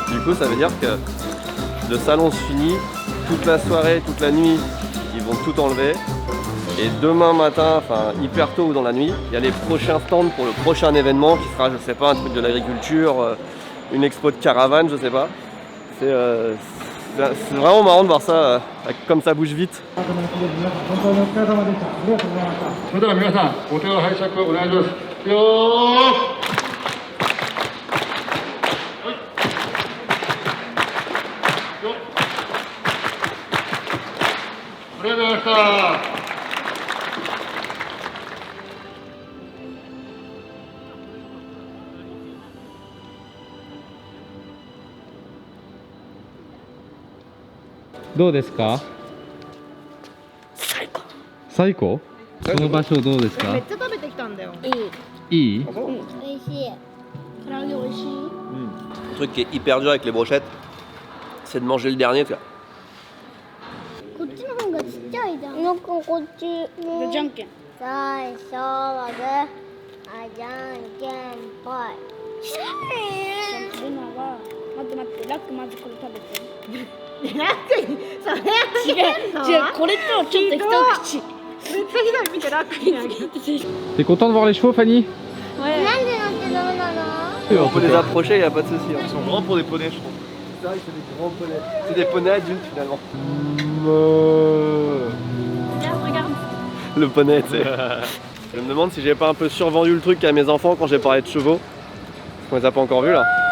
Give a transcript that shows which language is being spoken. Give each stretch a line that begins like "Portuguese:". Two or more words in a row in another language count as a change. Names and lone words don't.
French: Du coup, ça veut dire que le salon se finit, toute la soirée, toute la nuit, ils vont tout enlever. Et demain matin, enfin hyper tôt ou dans la nuit, il y a les prochains stands pour le prochain événement qui sera, je sais pas, un truc de l'agriculture, une expo de caravane, je sais pas. C'est vraiment marrant de voir ça, comme ça bouge vite.
Japanese: それでは皆さん、お手を拝借お願いします。よー。ありがとうございました。どうですか？最高。この場所どうですか？めっちゃ食べてきたんだよ。いい？美味しい。唐揚げ美味しい。
French: Le truc qui est hyper dur avec les brochettes, c'est de manger le dernier. Tu vois.
Japanese: こっちの方がちっちゃいじゃん。なんかこっち。じゃんけん。最初はグー、じゃんけんぽい。ルナは待って待って、ラックまずこれ食べて。ラックにそれ違うこれとちょっと一口。めっちゃひどい、見てラックにあげる。
French: T'es content de voir les chevaux, Fanny? Ouais.
Japanese: なんで乗ってダメなの？
French: On peut les approcher, il n'y a pas de souci. Ils sont grands pour des poneys, je trouve. C'est vrai que c'est des grands poneys. C'est des poneys adultes finalement. Regarde, regarde. Le poney, tu sais. Je me demande si j'ai pas un peu survendu le truc à mes enfants quand j'ai parlé de chevaux. On les a pas encore vus là.